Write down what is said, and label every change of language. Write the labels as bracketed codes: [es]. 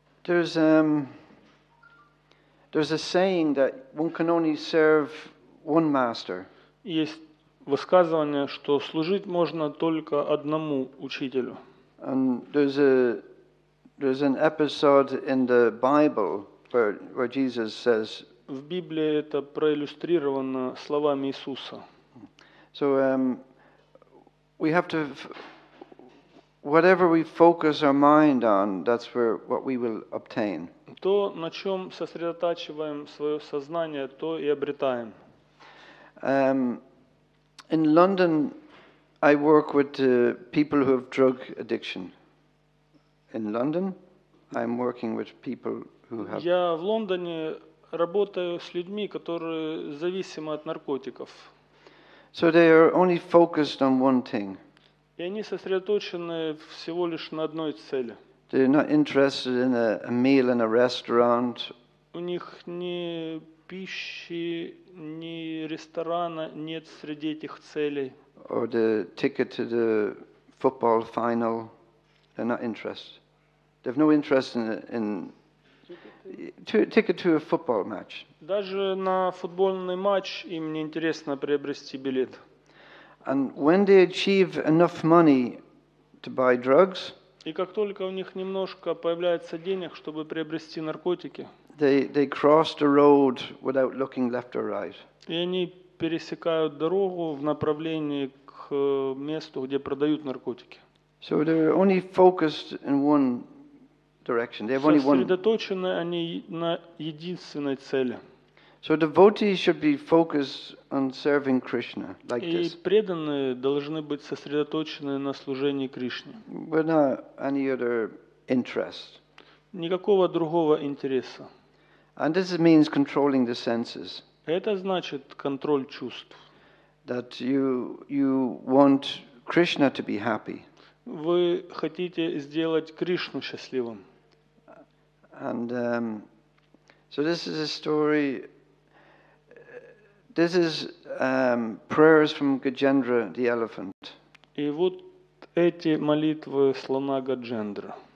[en] There's a saying that one can only serve one master. [ru] Есть высказывание, что служить можно только одному учителю. [en] And there's an episode in the Bible where Jesus says. [ru] В Библии это проиллюстрировано словами Иисуса. [en] So we have to, whatever we focus our mind on, that's what we will obtain. [ru] То, на чем сосредотачиваем свое сознание, то и обретаем. [en] In London, I work with people who have drug addiction. In London, I'm working with people who have. [ru] Я в Лондоне работаю с людьми, которые зависимы от наркотиков. [en] So they are only focused on one thing. [ru] И они сосредоточены всего лишь на одной цели. [en] They're not interested in a meal in a restaurant. [ru] У них ни пищи, ни ресторана нет среди этих целей. [en] Or the ticket to the football final. They're not interested. They have no interest in ticket to a football match. [ru] Даже на футбольный матч им не интересно приобрести билет. [en] And when they achieve enough money to buy drugs, [ru] и как только у них немножко появляется денег, чтобы приобрести наркотики, [en] they cross the road without looking left or right. [ru] И они пересекают дорогу в направлении к месту, где продают наркотики. [en] So they're only focused in one direction. They have only one. [ru] Сосредоточены они на единственной цели. [en] So devotees should be focused on serving Krishna like [ru] И [en] this. [ru] преданные должны быть сосредоточены на служении Кришне. [en] Without any other interest. [ru] Никакого другого интереса. [en] And this means controlling the senses. [ru] Это значит контроль чувств. [en] That you want Krishna to be happy. [ru] Вы хотите сделать Кришну счастливым. [en] And so this is a story. This is prayers from Gajendra the elephant. [ru] И вот эти молитвы слона Гаджендра.